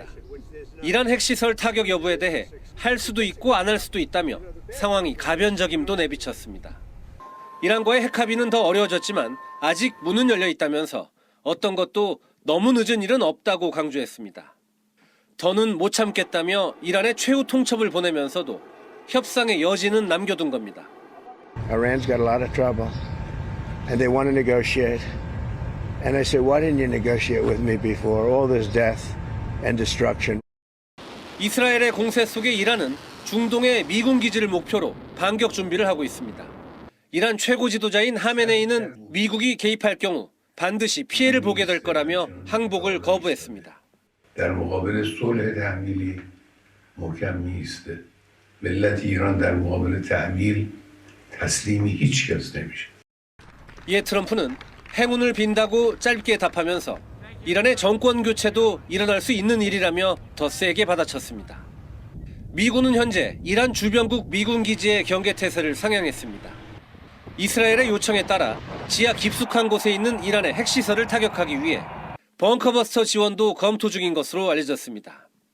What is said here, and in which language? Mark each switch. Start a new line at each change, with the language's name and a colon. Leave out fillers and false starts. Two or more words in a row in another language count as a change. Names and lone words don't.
Korean: 이란 핵시설 타격 여부에 대해 할 수도 있고 안 할 수도 있다며 상황이 가변적임도 내비쳤습니다. 이란과의 핵합의는 더 어려워졌지만 아직 문은 열려 있다면서 어떤 것도 너무 늦은 일은 없다고 강조했습니다. 더는 못 참겠다며 이란의 최후 통첩을 보내면서도 협상의 여지는 남겨둔 겁니다.
English: Iran's got a lot of trouble. and they want to negotiate. And I said, why didn't you negotiate with me before all this death and destruction?
Korean: 이스라엘의 공세 속에 이란은 중동의 미군 기지를 목표로 반격 준비를 하고 있습니다. 이란 최고 지도자인 하메네이는 미국이 개입할 경우 반드시 피해를 보게 될 거라며 항복을 거부했습니다.
Persian: در مقابل صلح تحمیلی محکم میسته. ملت ایران در مقابل تحمیل تسلیمی هیچ کس نمیشه.
Korean: 이에 트럼프는 행운을 빈다고 짧게 답하면서 이란의 정권 교체도 일어날 수 있는 일이라며 더 세게 받아쳤습니다. 미군은 현재 이란 주변국 미군 기지의 경계태세를 상향했습니다. 이스라엘의 요청에 따라 지하 깊숙한 곳에 있는 이란의 핵시설을 타격하기 위해 벙커버스터 지원도 검토 중인 것으로 알려졌습니다.